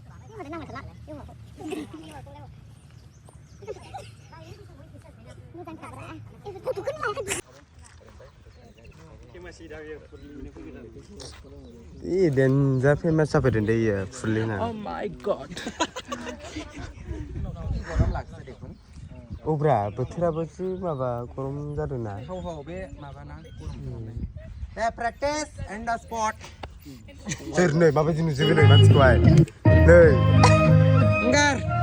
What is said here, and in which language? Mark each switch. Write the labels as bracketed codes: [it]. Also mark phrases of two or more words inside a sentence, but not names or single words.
[brx] Dan जा फेमास जाफैदों दे इयो फुरलिना [en] Oh my god [brx] अब्रा बोथोराबोसो माबा गरम जादोंना बे माबाना दे [en] practice and the spot [brx] सोर नै माबायदि नुजोबो नै मानसिखौहाय नै अंगार